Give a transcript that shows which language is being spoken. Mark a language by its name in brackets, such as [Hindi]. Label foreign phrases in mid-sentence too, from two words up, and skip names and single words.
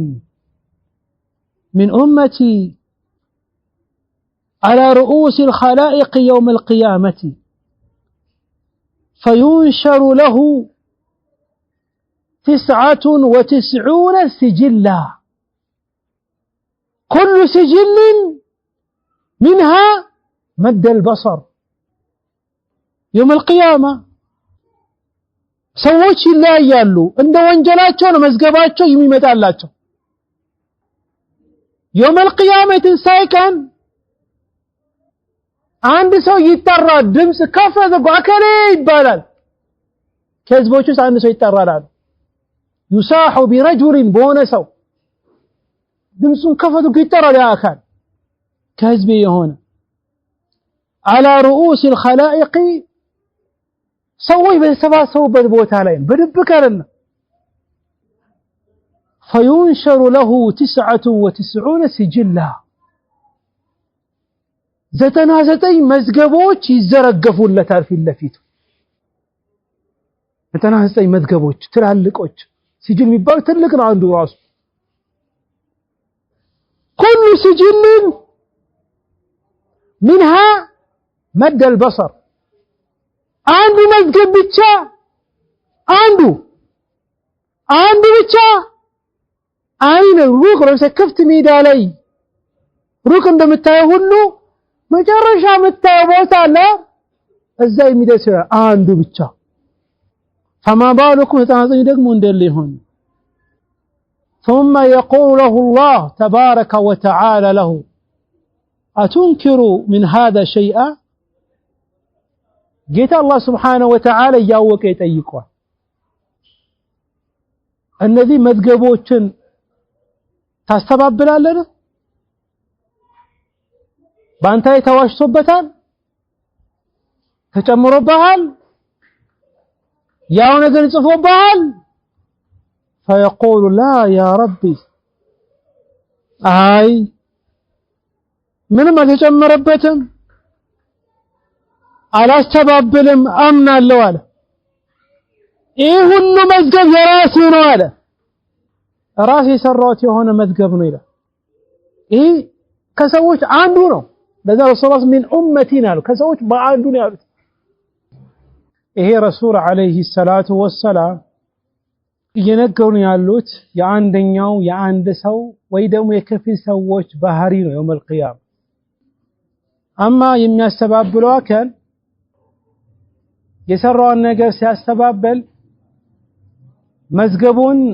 [Arabic] من أمتي على رؤوس الخلائق يوم القيامة فينشر له 99 سجلا كل سجل منها مد البصر يوم القيامة [Amharic] ሰዎች ይለያያሉ እንደ ወንጀላቸው ነው መዝገባቸው የሚመጣላቸው [Arabic] يوم القيامة [Amharic] ትንሣኤ ቀን አንድ ሰው ይጠራ ድምጽ ከፍ አድርጎ አከሌ ይባላል ከህዝቦቹ አንድ ሰው ይጠራል [Arabic] يصاح برجل [Amharic] በሆነ ሰው ድምጹን ከፍ አድርጎ ይጠራል ያ አካል ከህዝብ የሆነ [Arabic] على رؤوس الخلائق [Amharic] ሰዎች በተሰባሰቡበት ቦታ ላይ በድብቅ አይደለም [Arabic] فينشر له 99 سجلا [Amharic] 99 መዝገቦች ይዘረገፉለታል ፊት ለፊቱ 99 መዝገቦች ትላልቆች ሲጅል የሚባል ትልቅ ነው አንዱ ራሱ [Arabic] كل سجل منها مد البصر [Amharic] አንዱ መዝገብ ብቻ አንዱ ብቻ አይነ ሩቅ ነው ክፍት ሜዳ ላይ ሩቅ እንደምታየው ሁሉ መጨረሻ የምታየው ቦታ አለ እዛ የሚደርስ አንዱ ብቻ [Arabic] فما بالكم [Amharic] ተናዘኝ ደግሞ እንደለ ይሆን [Arabic] ثم يقول له الله تبارك وتعالى له أتنكر من هذا شيئا [Amharic] ጌታ አላህ [Arabic] سبحانه وتعالى [Amharic] ያወቀ ይጠይቀዋል እነዚህ መዝገቦችን ታስተባብላለህ ባንተ ተዋሽቶበታል ተጨምሮብሃል ያው ነገር ጽፎብሃል [Arabic] فيقول لا يا ربي [Amharic] አይ ምንም አልተጨመረበትም አላስተባብልም አምናለሁ አለ ይህ ሁሉ መዝገብ የራሴ ነው አለ ራሴ የሰራሁት የሆነ መዝገብ ነው ይላል ይህ ከሰዎች አንዱ ነው ለዛ ረሱላህ ምን ኡመቲና አሉ ከሰዎች በአንዱ ነው ያሉት ይሄ [Arabic] رسول عليه الصلاة والسلام [Amharic] እየነገሩን ያሉት የአንደኛው የአንድ ሰው ወይ ደግሞ የከፊል ሰዎች ባህሪ ነው [Arabic] يوم القيامة [Amharic] አማ የሚያስተባብለው አካል የሰራውን ነገር ሲያስተባበል መዝገቡን